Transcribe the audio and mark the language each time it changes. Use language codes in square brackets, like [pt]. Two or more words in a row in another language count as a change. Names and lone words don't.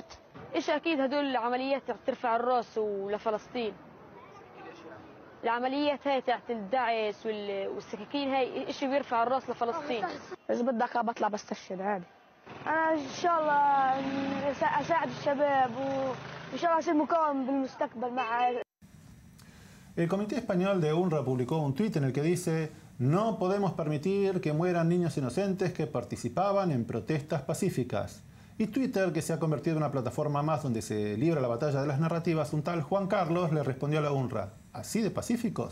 [ar] ايش اكيد هدول العمليات ترفع الراس ولفلسطين. العمليات هاي تاعت الدعس والسكاكين هاي ايش بيرفع الراس لفلسطين. اذا بدك بطلع بستشهد عادي. انا ان شاء الله اساعد الشباب وان شاء الله اصير مقاوم بالمستقبل مع. [es] El Comité Español de UNRWA publicó un tuit en el que dice: "No podemos permitir que mueran niños inocentes que participaban en protestas pacíficas". Y Twitter, que se ha convertido en una plataforma más donde se libra la batalla de las narrativas, un tal Juan Carlos le respondió a la UNRWA: ¿así de pacíficos?